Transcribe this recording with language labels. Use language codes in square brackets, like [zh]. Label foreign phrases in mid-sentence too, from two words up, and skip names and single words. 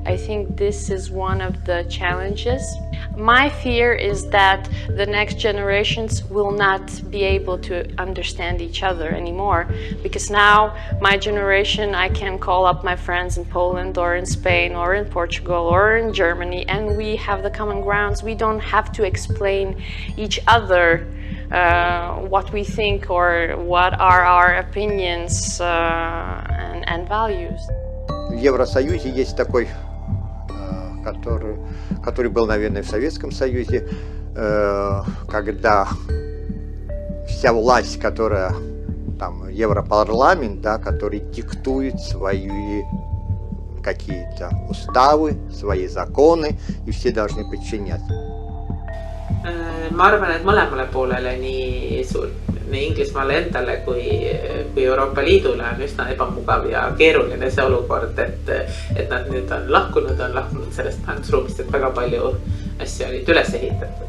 [en] I think this is one of the challenges. My fear is that the next generations will not be able to understand each other anymore, because now my generation, I can call up my friends in Poland or in Spain or in Portugal or in Germany, and we have the common grounds. We don't have to explain each other what we think or what are our opinions and values. [ru] В Евросоюзе есть такой, который был, наверное, в Советском Союзе, когда вся власть, которая там Европарламент, да, который диктует свои какие-то уставы, свои законы, и все должны подчиняться. [et] Ma arvan, et mõlemale poolele, nii Inglismaale endale kui Euroopa Liidule on üsna ebamugav ja keeruline see olukord, et nad nüüd on lahkunud sellest majandusruumist, et väga palju asju olid üles ehitatud.